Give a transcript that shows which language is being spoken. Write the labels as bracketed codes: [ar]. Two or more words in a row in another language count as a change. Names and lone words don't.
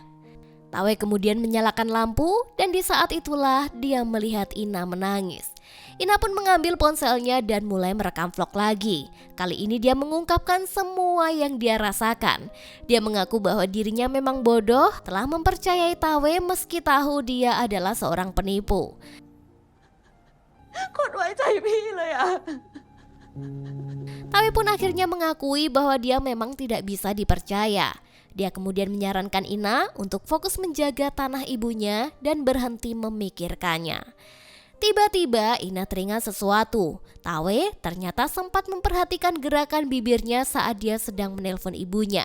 [id] Tawe kemudian menyalakan lampu dan di saat itulah dia melihat Ina menangis. Ina pun mengambil ponselnya dan mulai merekam vlog lagi. Kali ini dia mengungkapkan semua yang dia rasakan. Dia mengaku bahwa dirinya memang bodoh telah mempercayai Tawe meski tahu dia adalah seorang penipu. [th] โคตรไว้ใจพี่เลยอะ [id] Tawe pun akhirnya mengakui bahwa dia memang tidak bisa dipercaya. Dia kemudian menyarankan Ina untuk fokus menjaga tanah ibunya dan berhenti memikirkannya. Tiba-tiba Ina teringat sesuatu. Tawe ternyata sempat memperhatikan gerakan bibirnya saat dia sedang menelpon ibunya.